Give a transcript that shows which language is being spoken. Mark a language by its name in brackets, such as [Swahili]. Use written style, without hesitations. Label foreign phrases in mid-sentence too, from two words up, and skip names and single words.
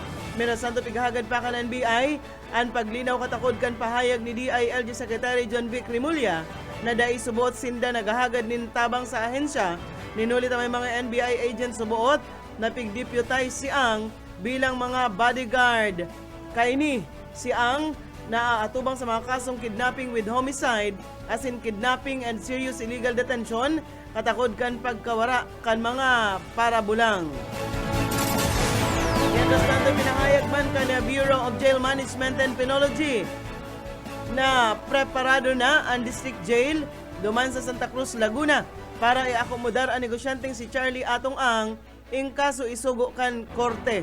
[Bikol] Minasanto pigahagad pa kan NBI ang paglinaw katakod kan pahayag ni DILG Secretary John Vic Rimulya na dai subuot sinda nagahagad nin tabang sa ahensya. Ninulit ang may mga NBI agent subuot na pigdeputize si Ang bilang mga bodyguard. Kaini si Ang naaatubang sa mga kasong [English] kidnapping with homicide as in kidnapping and serious illegal detention, [Bikol] katakod kan pagkawara kan mga parabulang. Yan bastante pinahayag man kan Bureau of Jail Management and Penology na preparado na ang district jail duman sa Santa Cruz, Laguna para i-akomodar ang negosyanteng si Charlie Atong Ang in kaso isugo kan korte.